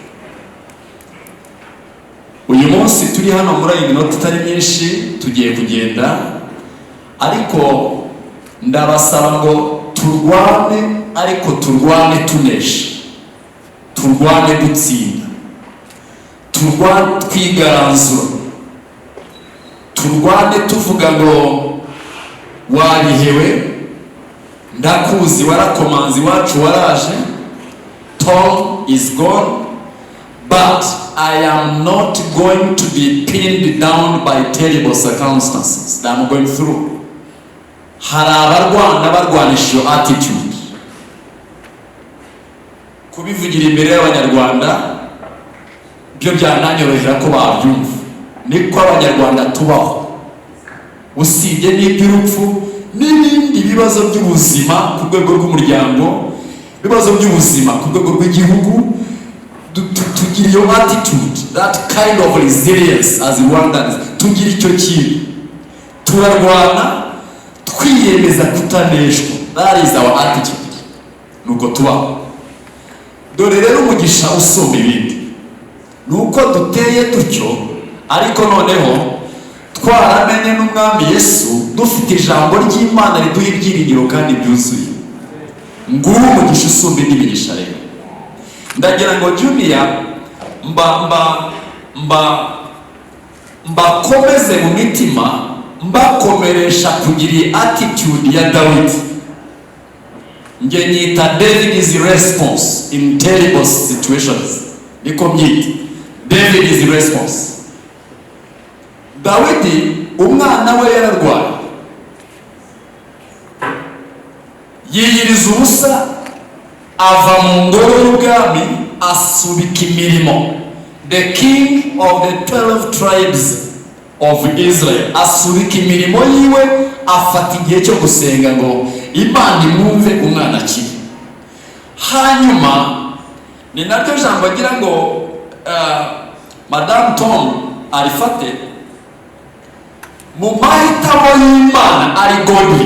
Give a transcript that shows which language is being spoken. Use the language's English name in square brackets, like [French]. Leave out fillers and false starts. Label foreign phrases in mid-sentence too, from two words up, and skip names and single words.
[Kinyarwanda] Uyu munsi turi hano muri iyi minota itari myinshi tugiye kugenda, ariko ndabasaba ngo turwane, ariko turwane tunesha, turwane dutsinda, turwane twigaranzura, turwane tuvuga ngo warihewe, ndakuzi, warakomanzi wacu waraje [English] Tom, gone is gone, but I am not going to be pinned down by terrible circumstances that I'm going through. [Kinyarwanda] Hari abarwana barwanisha iyo attitude. Kubivugira imbere y'Abanyarwanda byo byananyorohera ko babyumva. Niko Abanyarwanda tubaho. Usibye n'iby'urupfu n'ibindi bibazo by'ubuzima ku rwego rw'umuryango, ibibazo by'ubuzima ku rwego rw'igihugu, tugira iyo attitude, [English] that kind of resilience as Rwandans, [Kinyarwanda] tugira icyo kintu. Turarwana twiyemeza kutaneshwa. [English] That is our attitude. [Kinyarwanda] Nuko tubaho. Dore rero umugisha usumba ibindi nuko duteye dutyo, ariko noneho twaramenye n'umwami Yesu, dufite ijambo ry'Imana riduha ibyiringiro kandi byuzuye. Nguwo umugisha usumba indi migisha rero. Ndagira ngo Junior mbakomeze mu mitima, mbakomeresha kugira attitude ya Dawidi. Nge nyita [English] David's response in terrible situations. [Kinyarwanda] Niko mnyita [English] David's response. [Kinyarwanda] Dawidi umwana we yararwaye, yiyiriza ubusa, ava mu ngoro y'ubwami asubika imirimo. [English] The king of the 12 tribes of Israel [Kinyarwanda] asubika imirimo yiwe, afata igihe cyo gusenga ngo Imana imwumve umwana akiri. Hanyuma ni naryo jambo agira ngo Madame Tom arifate, mu mahitamo y'Imana ari godly.